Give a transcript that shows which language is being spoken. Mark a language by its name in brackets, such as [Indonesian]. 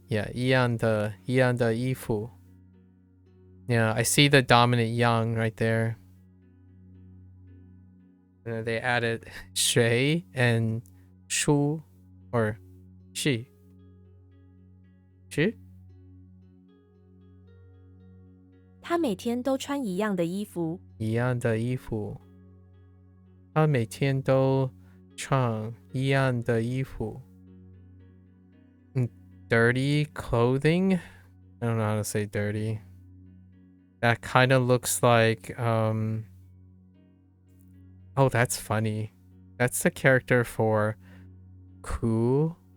[English] Yeah, [Chinese] 一样的衣服. [English] Yeah, I see the dominant yang right there. And then they added 谁 and 书 or 是 [Chinese] 他每天都穿一样的衣服。一样的衣服。他每天都穿一样的衣服。 [English] Dirty clothing? I don't know how to say dirty. That kind of looks like Oh, that's funny. That's the character for MAKU.